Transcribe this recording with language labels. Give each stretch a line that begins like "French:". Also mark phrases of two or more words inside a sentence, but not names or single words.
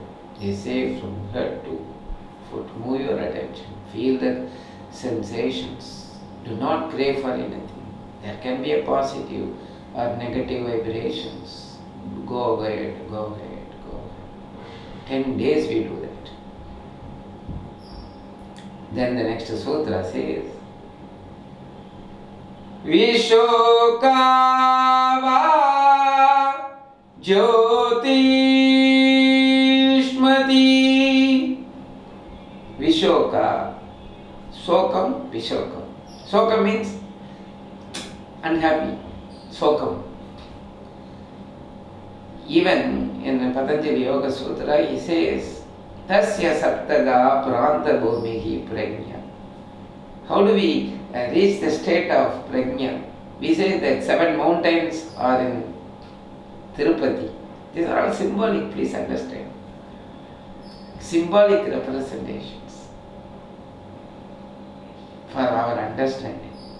English: They say from head to foot, move your attention, feel the sensations. Do not crave for anything. There can be a positive or negative vibrations. Go ahead. 10 days we do that. Then the next sutra says,
Sanskrit: vishoka va jyotishmati, vishoka, sokam, vishokam.
English: Sokam means unhappy, sokam. Even in Patanjali Yoga Sutra, he says,
Sanskrit: tasya saptaga pranta bhumihi prajna.
English: How do we reach the state of prajna? We say that 7 mountains are in Tirupati. These are all symbolic, please understand. Symbolic representations for our understanding.